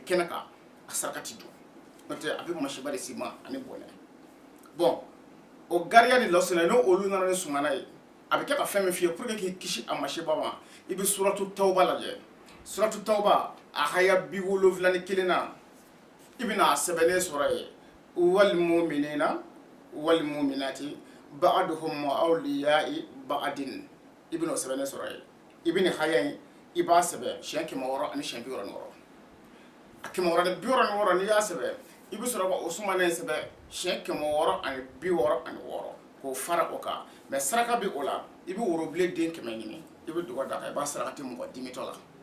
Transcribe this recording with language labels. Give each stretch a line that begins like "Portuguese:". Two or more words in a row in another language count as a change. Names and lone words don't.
Bambara: kɛnɛ kan a saraka tɛ dun n'o tɛ a bɛ masiba de s'i ma ani bonɲɛ bon o gariya ni lawsinɛ n'o olu nana ni sumana ye a bɛ kɛ ka fɛn min f'i ye
French: pour que
Bambara: k'i kisi a masiba ma i bɛ suratu tawba lajɛ suratu tawba a haya 71 na i bɛna a sɛbɛnnen sɔrɔ ye
Arabic: والمؤمنين والمؤمنات بعضهم أولياء بعض
Bambara: i bɛna o sɛbɛnnen sɔrɔ ye i bɛ nin haya in i b'a sɛbɛn siɲɛ 600 ani siɲɛ 66 a 666 n'i y'a sɛbɛn i bɛ sɔrɔ ka o sumana in sɛbɛn siɲɛ 666 k'o fara o kan mais saraka bɛ o la i bɛ worobilen den 100 ɲini i bɛ dugawu d'a kan i b'a saraka ti mɔgɔ dimitɔ la